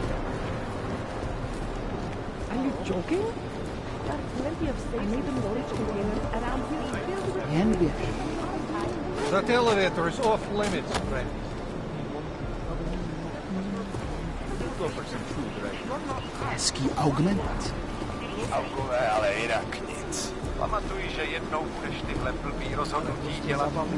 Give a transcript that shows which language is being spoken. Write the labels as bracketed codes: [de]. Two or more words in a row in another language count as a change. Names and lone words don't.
[en] Are you joking? There are plenty of safe storage containers around here filled with... That elevator is off limits, friend. Go for some food, right? [cs] Hezký augment. Augové, ale jinak nic. Pamatuj, že jednou budeš tyhle blbý rozhodnutí dělat.